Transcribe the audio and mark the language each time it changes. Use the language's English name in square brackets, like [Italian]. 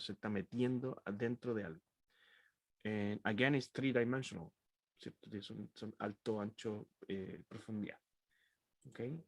[Spanish] Se está metiendo adentro de algo. [English] And again, it's three-dimensional. ¿Cierto? [Spanish] Son alto, ancho, profundidad. Ok.